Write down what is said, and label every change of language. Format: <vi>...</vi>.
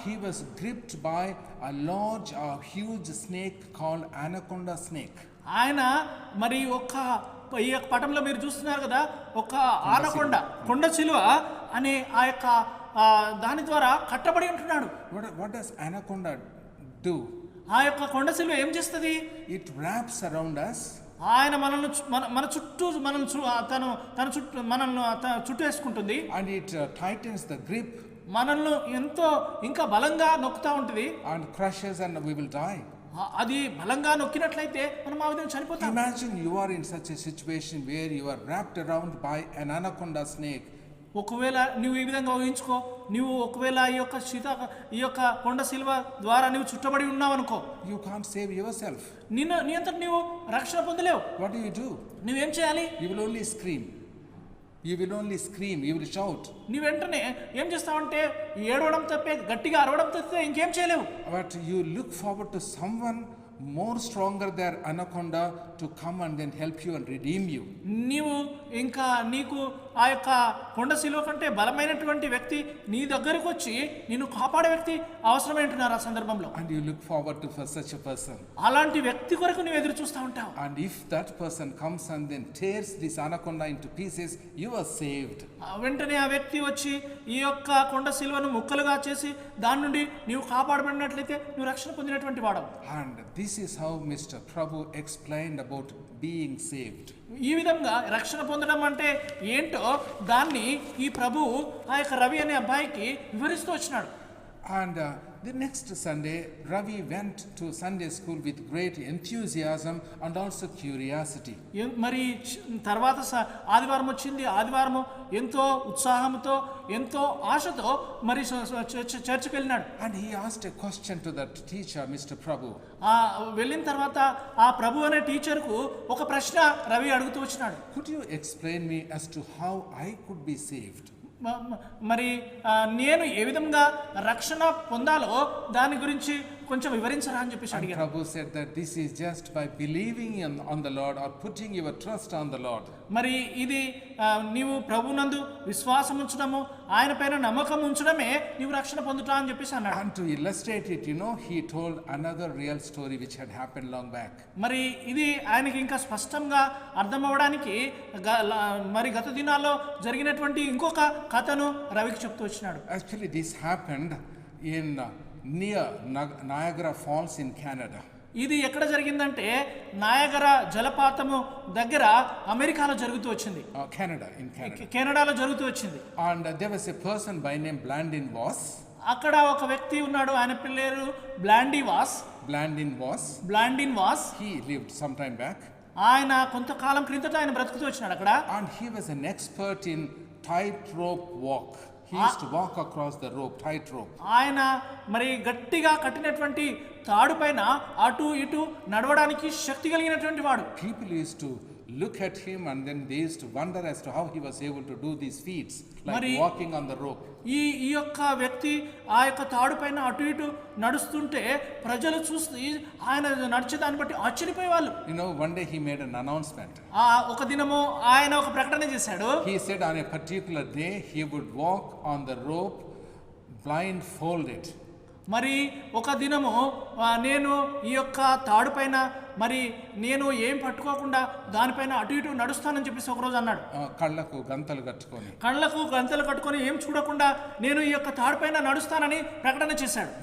<en>He was gripped by a large, huge snake called anaconda snake.</en> <te>ఆయన మరి ఈ యొక్క పటంలో మీరు చూస్తున్నారు కదా, ఒక ఆనకొండ, కొండ చిలువ అనే ఆ యొక్క దాని ద్వారా కట్టబడి ఉంటున్నాడు.</te> <en>What does anaconda do?</en> <te>ఆ యొక్క కొండ చిలువ ఏం చేస్తుంది?</te> <en>It wraps around us.</en> <te>ఆయన మన చుట్టూ తన చుట్టూ మనల్ని చుట్టూ వేసుకుంటుంది.</te> <en>And it tightens the grip.</en> <te>మనల్ని ఎంతో ఇంకా బలంగా నొక్కుతా ఉంటుంది.</te> <en>And crushes and we will die.</en> <te>అది బలంగా నొక్కినట్లయితే మనం ఆ విధంగా చనిపోతాం.</te> <en>Imagine you are in such a situation where you are wrapped around by an anaconda snake.</en> <te>ఒకవేళ నువ్వు ఈ విధంగా ఊహించుకో, నువ్వు ఒకవేళ ఈ యొక్క కొండ సిల్వ ద్వారా నువ్వు చుట్టబడి ఉన్నావు అనుకో,</te> <en>you can't save yourself.</en> <te>నీ అంతట నువ్వు రక్షణ పొందలేవు.</te> <en>What do?</en> <te>నువ్వేం చేయాలి?</te> <en>You will only scream. You will shout.</en> <te>నీ వెంటనే ఏం చేస్తావంటే ఏడవడం తప్పే, గట్టిగా అరవడం తప్పితే ఇంకేం చేయలేవు.</te> <en>But you look forward to someone more stronger than anaconda to come and then help you and redeem you.</en> <te>నీవు ఇంకా నీకు ఆ యొక్క కొండ శిలువ కంటే బలమైనటువంటి వ్యక్తి నీ దగ్గరకు వచ్చి నిన్ను కాపాడే వ్యక్తి అవసరమేంటున్నారు ఆ సందర్భంలో.</te> <en>And you look forward to for such a person.</en> <te>అలాంటి వ్యక్తి కొరకు నువ్వు ఎదురు చూస్తూ ఉంటావు.</te> <en>And if that person comes and then tears this anaconda into pieces, you are saved.</en> <te>వెంటనే ఆ వ్యక్తి వచ్చి ఈ యొక్క కొండ శిలువను ముక్కలుగా చేసి దాని నుండి నీవు కాపాడబడినట్లయితే నువ్వు రక్షణ పొందినటువంటి వాడవు.</te> <en>And this is how Mr. Prabhu explained about being saved.</en> <te>ఈ విధంగా రక్షణ పొందడం అంటే ఏంటో దాన్ని ఈ ప్రభువు ఆ యొక్క రవి అనే అబ్బాయికి వివరిస్తూ వచ్చినాడు.</te> <en>And the next Sunday, Ravi went to Sunday school with great enthusiasm and also curiosity.</en> <te>మరి తర్వాత ఆదివారం వచ్చింది. ఆదివారం ఎంతో ఉత్సాహంతో ఎంతో ఆశతో మరి చర్చికి వెళ్ళినాడు.</te> <en>And he asked a question to that teacher, Mr. Prabhu.</en> <te>వెళ్ళిన తర్వాత ఆ ప్రభు అనే టీచర్కు ఒక ప్రశ్న రవి అడుగుతూ వచ్చినాడు.</te> <en>Could you explain me as to how I could be saved?</en> <te>మరి నేను ఏ విధంగా రక్షణ పొందాలో దాని గురించి కొంచెం వివరించరా అని చెప్పేసి అడిగారు.</te> <en>Prabhu said that this is just by believing on the Lord or putting your trust on the Lord.</en> <te>మరి ఇది నీవు ప్రభునందు విశ్వాసం ఉంచడము ఆయన పైన నమ్మకం ఉంచడమే నీవు రక్షణ పొందుతా అని చెప్పేసి అన్నాడు.</te> <en>And to illustrate it, he told another real story which had happened long back.</en> <te>మరి ఇది ఆయనకి ఇంకా స్పష్టంగా అర్థం అవ్వడానికి మరి గత దినాల్లో జరిగినటువంటి ఇంకొక కథను రవికి చెప్తూ వచ్చినాడు.</te> <en>Actually, this happened in near Niagara Falls in Canada.</en> <te>ఇది ఎక్కడ జరిగిందంటే నయాగరా జలపాతము దగ్గర అమెరికాలో జరుగుతూ వచ్చింది. కెనడాలో జరుగుతూ వచ్చింది.</te> <en>And there was a person by name Blandin Voss.</en> <te>అక్కడ ఒక వ్యక్తి ఉన్నాడు. ఆయన పేరు బ్లాండీ was. బ్లాండిన్ was.</te> <en>He lived some time back.</en> <te>ఆయన కొంతకాలం క్రిందట ఆయన బ్రతుకుతూ వచ్చినాడు అక్కడ.</te> <en>And he was an expert in tightrope walk. He used to walk across the rope, tightrope.</en> <te>ఆయన మరి గట్టిగా కట్టినటువంటి తాడు పైన అటు ఇటు నడవడానికి శక్తి కలిగినటువంటి వాడు.</te> <en>People used to look at him and then they used to wonder as to how he was able to do these feats like walking on the rope.</en> <te>ఈ యొక్క వ్యక్తి ఆ యొక్క తాడు పైన అటు ఇటు నడుస్తుంటే ప్రజలు చూసి ఆయన నడిచే దాన్ని బట్టి ఆశ్చర్యపోయేవాళ్ళు.</te> <en>One day he made an announcement.</en> <te>ఒక దినము ఆయన ఒక ప్రకటన చేశాడు.</te> <en>He said on a particular day he would walk on the rope blindfolded.</en> <te>మరి ఒక దినము నేను ఈ యొక్క తాడు పైన మరి నేను ఏం పట్టుకోకుండా దానిపైన అటు ఇటు నడుస్తానని చెప్పేసి ఒకరోజు అన్నాడు. కళ్ళకు గంతలు కట్టుకొని ఏం చూడకుండా నేను ఈ యొక్క తాడు పైన నడుస్తానని ప్రకటన చేశాడు.</te>